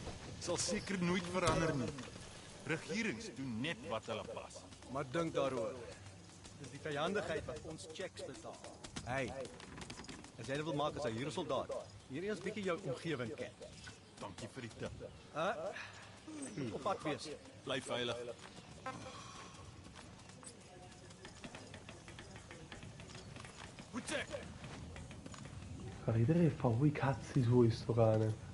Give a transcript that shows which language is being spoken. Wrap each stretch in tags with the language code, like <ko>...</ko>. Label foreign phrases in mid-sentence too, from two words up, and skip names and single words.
<af>Sal seker nooit verander nie. Regerings doen net wat hulle pas. Maar dink daaroor. Dis die vyandigheid wat ons checks betaal. Hey, as jy dit wil maak as 'n hier soldaat, hier eers bietjie jou omgewing ken. Dankie vir die tip. Op pad wees. Bly veilig.</af> <it>Fa ridere e fa i cazzi suoi sto cane.</it>